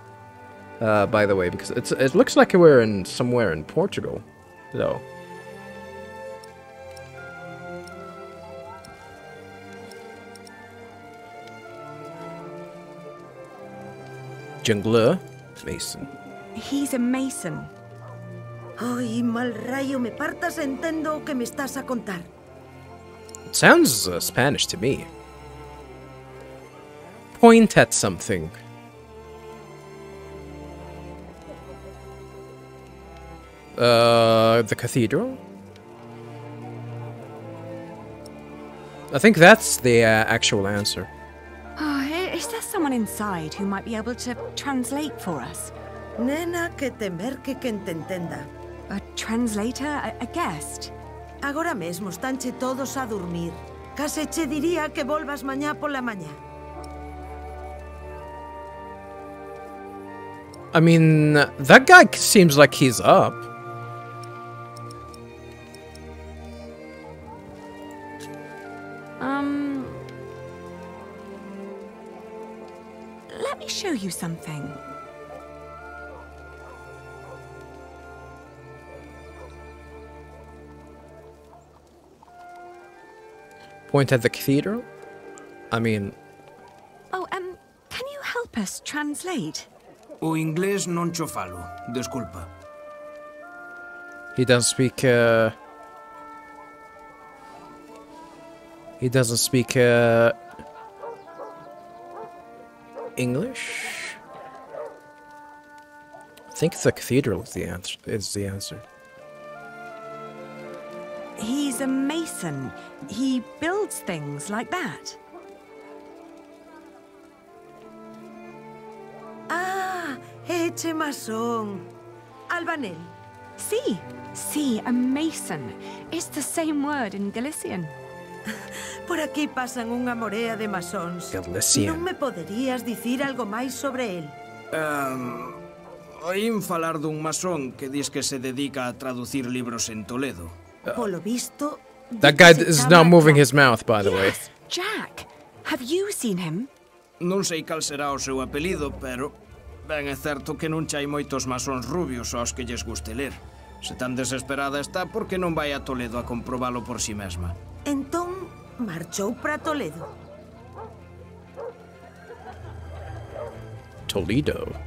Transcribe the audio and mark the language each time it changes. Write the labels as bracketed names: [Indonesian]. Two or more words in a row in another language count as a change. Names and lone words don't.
[English] By the way, because it looks like we're in somewhere in Portugal, though. Jungler, Mason. He's a mason. [Galician] Ai, mal rayo, me partas entendo o que me estás a contar. [English] It sounds Spanish to me. Point at something. The cathedral? I think that's the actual answer. Is there someone inside who might be able to translate for us? [Galician] Nena, que te merque quen te entenda. [English] A translator? A guest? [Galician] Agora mesmo estanche todos a dormir. Case che diría que volvas mañá pola mañá. [English] I mean, that guy seems like he's up. Let me show you something. Point at the cathedral? I mean... Oh, can you help us translate? [Galician] O inglés non cho falo, desculpa. [English] He doesn't speak, He doesn't speak, English? I think the cathedral is the answer. He's a mason. He builds things like that. [Galician] Ah, eche masón. Albanel. [English] Sí, a mason. It's the same word in Galician. [Galician] Por aquí pasan unha morea de masóns. [English] Galician. [Galician] Non me poderías dicir algo máis sobre el? Oín falar dun masón que dis que se dedica a traducir libros en Toledo. Polo visto... [English] That guy is not moving his mouth, by the way. Jack, have you seen him? [Galician] Non sei cal será o seu apelido, pero ben é certo que non chai moitos masóns rubios aos que lles guste ler. Se tan desesperada está, por que non vai a Toledo a comprobalo por si mesma? Entón, marchou para Toledo. Toledo.